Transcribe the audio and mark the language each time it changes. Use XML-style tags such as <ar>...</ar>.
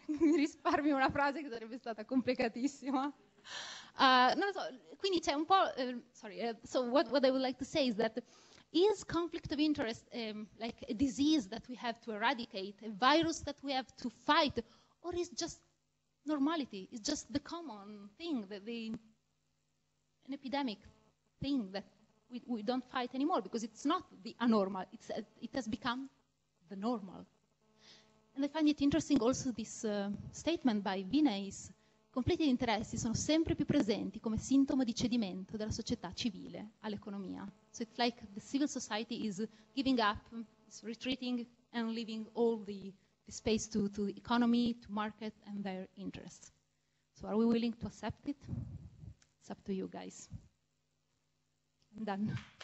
<it>Mi risparmio una frase che sarebbe stata complicatissima. Non lo so, quindi c'è un po'...</it> <en>so what I would like to say is that is conflict of interest like a disease that we have to eradicate, a virus that we have to fight, or is just normality? It's just the common thing, an epidemic thing that we don't fight anymore, because it's not the anormal, it has become the normal. And I find it interesting also this statement by Vinay:</en> <it>conflitti di interessi sono sempre più presenti come sintomo di cedimento della società civile all'economia.</it> <en>So it's like the civil society is giving up, is retreating and leaving all the space to the economy, to market and their interests. So are we willing to accept it? It's up to you guys. I'm done.</en>